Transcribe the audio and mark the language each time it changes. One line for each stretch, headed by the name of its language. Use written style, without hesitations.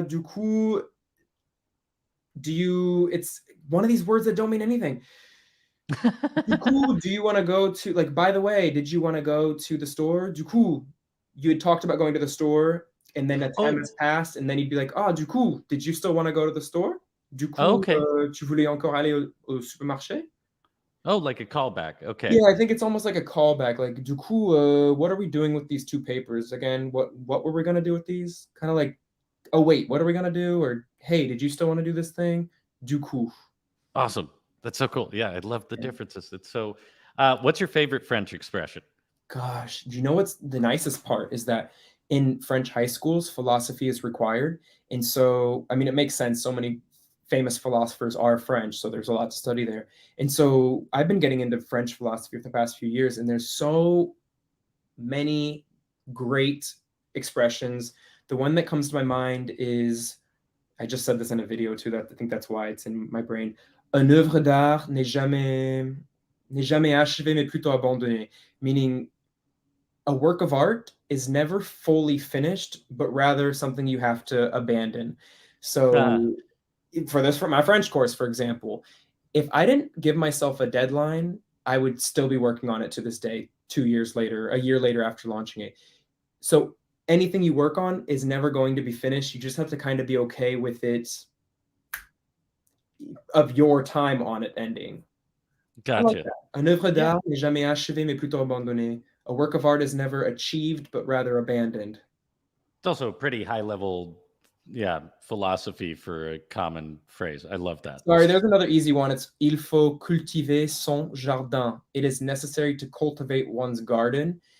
English: Du coup, do you? It's one of these words that don't mean anything. Du coup, do you want to go to like? By the way, did you want to go to the store? Du coup, you had talked about going to the store, and then a time Oh, has passed, and then you'd be like, "Ah, du coup, did you still want to go to the store?
French: Du coup,
English: okay.
French: tu voulais encore aller au supermarché?"
English: Oh, like a callback. Yeah, Okay. I think it's almost like a callback. Like, du coup, what are we doing with these two papers again? What were we gonna do with these? Kind of like, oh wait, what are we gonna do? Or hey, did you still want to do this thing?
French: Du coup.
English: Awesome. That's so cool. Yeah, I love the differences. It's so. What's your favorite French expression? Gosh, do you know what's the nicest part is that in French high schools, philosophy is required. And so, I mean, it makes sense. So many famous philosophers are French, so there's a lot to study there. And so I've been getting into French philosophy for the past few years, and there's so many great expressions. The one that comes to my mind is I just said this in a video too. That I think that's why it's in my brain.
French: Un œuvre d'art n'est jamais achevé mais plutôt abandonné.
English: Meaning a work of art is never fully finished, but rather something you have to abandon. Ah, So, for this, for my French course, for example, if I didn't give myself a deadline, I would still be working on it to this day, 2 years later, a year later after launching it. So, anything you work on is never going to be finished. You just have to kind of be okay with it, of your time on it ending. I like gotcha. that.
French: Un œuvre Yeah. d'art n'est jamais achevé, mais plutôt abandonné.
English: A work of art is never achieved, but rather abandoned. It's also a pretty high level, yeah, philosophy for a common phrase. I love that. Sorry, there's another easy one. It's
French: il faut cultiver son jardin.
English: It is necessary to cultivate one's garden.